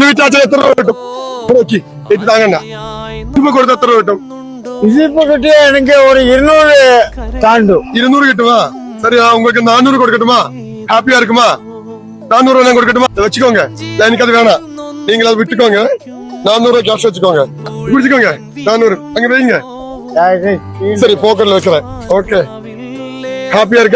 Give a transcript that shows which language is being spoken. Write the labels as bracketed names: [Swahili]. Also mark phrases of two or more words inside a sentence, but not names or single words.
[Malayalam] വീട്ടാച്ച എത്ര രൂപ കിട്ടും നോക്കി ഇത് താങ്ങണ്ട ഇതിപ്പോ കൊടുത്ത എത്ര രൂപ കിട്ടും ഇതിപ്പോ കിട്ടിയ എനിക്ക് ഒരു 200 താണ്ടു [Tamil] 200 കിട്ടുமா சரி உங்களுக்கு 400 கொடுக்கட்டுமா ஹாப்பியா இருக்குமா 400 எல்லாம் கொடுக்கட்டுமா வச்சுக்கோங்க எனக்கு அது வேணாம் நீங்க அதை விட்டுக்கோங்க 400 கேஷ் வச்சுக்கோங்க குடிச்சுக்கோங்க 400 அங்க வைங்க சரி போக்கர்ல வைக்கிறேன் ஓகே ஹாப்பியா இருக்கா